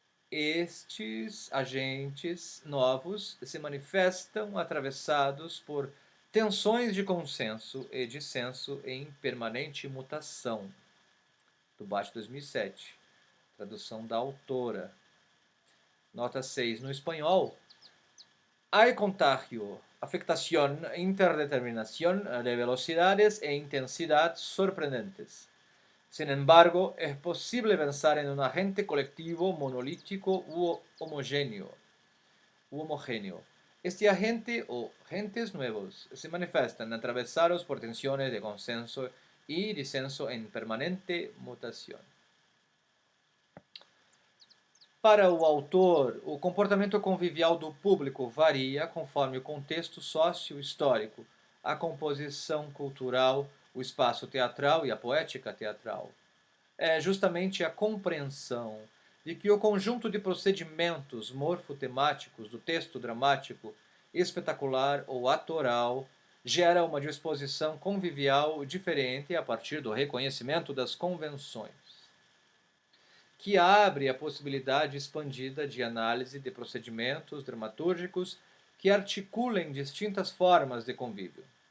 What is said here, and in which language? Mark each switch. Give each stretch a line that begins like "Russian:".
Portuguese: Estes agentes novos se manifestam atravessados por tensões de consenso e dissenso em permanente mutação. Debate 2007, tradução da autora. Nota 6. No espanhol,
Spanish: hay contagio, afectación, interdeterminación de velocidades e intensidad sorprendentes. Sin embargo, es posible pensar en un agente colectivo monolítico u homogéneo. Este agente o agentes nuevos se manifiestan atravesados por tensiones de consenso y disenso en permanente mutación.
Portuguese: Para o autor, o comportamento convivial do público varia conforme o contexto sócio-histórico, a composição cultural, o espaço teatral e a poética teatral. É justamente a compreensão de que o conjunto de procedimentos morfotemáticos do texto dramático, espetacular ou atoral gera uma disposição convivial diferente a partir do reconhecimento das convenções, que abre a possibilidade expandida de análise de procedimentos dramatúrgicos que articulem distintas formas de convívio.